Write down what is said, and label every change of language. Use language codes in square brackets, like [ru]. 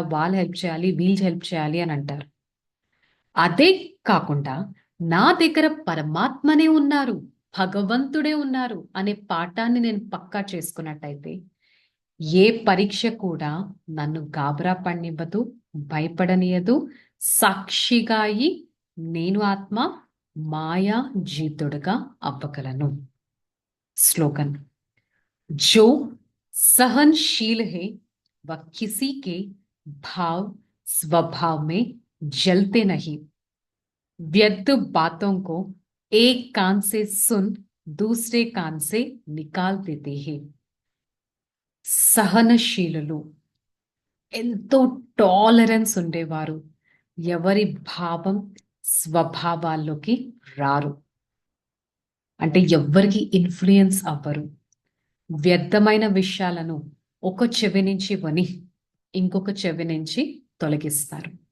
[te] వాళ్ళు హెల్ప్ చేయాలి, వీళ్ళు హెల్ప్ చేయాలి అని అంటారు. అదే కాకుండా నా దగ్గర పరమాత్మనే ఉన్నారు, భగవంతుడే ఉన్నారు అనే పాఠాన్ని నేను పక్కా చేసుకున్నట్టయితే ఏ పరీక్ష కూడా నన్ను గాబరా పడనివ్వదు, భయపడనీయదు. సాక్షిగా అయి నేను ఆత్మ మాయా జీతుడుగా అవ్వగలను. [hi] స్లోగన్: जो सहनशील है वह किसी के भाव स्वभाव में जलते नहीं, व्यर्थ बातों को एक कान से सुन दूसरे कान से निकाल देते हैं. [te] సహనశీలులు, ఎంతో టాలరెన్స్ ఉండేవారు, ఎవరి భావం స్వభావాల్లోకి రారు. అంటే ఎవ్వరికి ఇన్ఫ్లుయెన్స్ అవ్వరు. వ్యర్థమైన విషయాలను ఒక చెవి నుంచి విని ఇంకొక చెవి నుంచి తొలగిస్తారు.